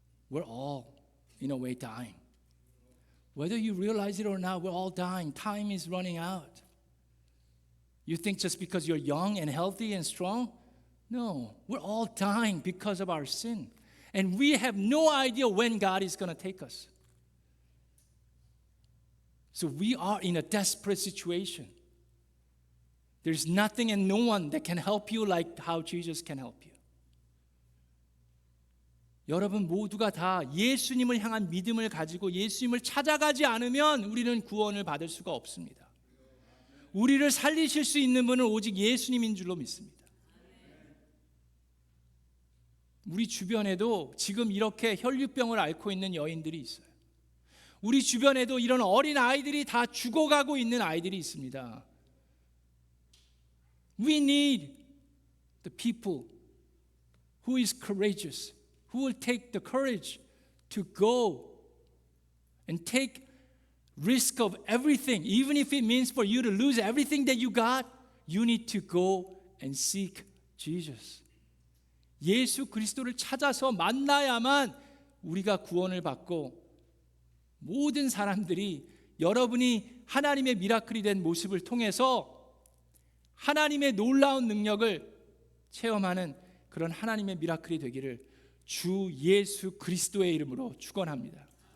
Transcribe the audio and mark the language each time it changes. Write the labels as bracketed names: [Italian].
[English] We're all, in a way, dying. Whether you realize it or not, we're all dying. Time is running out. You think just because you're young and healthy and strong? No, we're all dying because of our sin. And we have no idea when God is going to take us. So we are in a desperate situation. There's nothing and no one that can help you like how Jesus can help you. [Korean] 여러분 모두가 다 예수님을 향한 믿음을 가지고 예수님을 찾아가지 않으면 우리는 구원을 받을 수가 없습니다. 우리를 살리실 수 있는 분은 오직 예수님인 줄로 믿습니다. 우리 주변에도 지금 이렇게 혈류병을 앓고 있는 여인들이 있어요. 우리 주변에도 이런 어린 아이들이 다 죽어가고 있는 아이들이 있습니다. [English] We need the people who is courageous, who will take the courage to go and take risk of everything. Even if it means for you to lose everything that you got, you need to go and seek Jesus. [Korean] 예수 그리스도를 찾아서 만나야만 우리가 구원을 받고 모든 사람들이 여러분이 하나님의 미라클이 된 모습을 통해서 하나님의 놀라운 능력을 체험하는 그런 하나님의 미라클이 되기를 주 예수 그리스도의 이름으로 축원합니다.